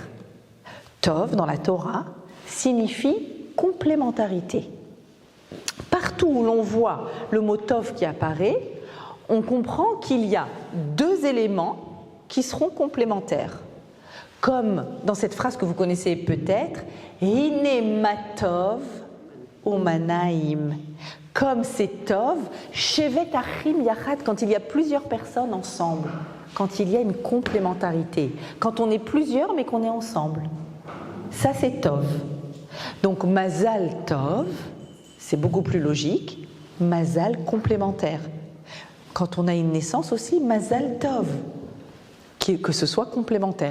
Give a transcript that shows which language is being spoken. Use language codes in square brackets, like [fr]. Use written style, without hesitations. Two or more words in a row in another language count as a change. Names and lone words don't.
[fr] Tov, dans la Torah, signifie complémentarité. Partout où l'on voit le mot tov qui apparaît, on comprend qu'il y a deux éléments qui seront complémentaires. Comme dans cette phrase que vous connaissez peut-être, [he] הנה מה טוב ומה נעים. [fr] Comme c'est tov, [he] שבת אחים יחד, [fr] quand il y a plusieurs personnes ensemble, quand il y a une complémentarité, quand on est plusieurs mais qu'on est ensemble. Ça c'est tov. Donc [he] מזל טוב, [fr] c'est beaucoup plus logique, mazal complémentaire. Quand on a une naissance aussi, [he] מזל טוב, [fr] que ce soit complémentaire.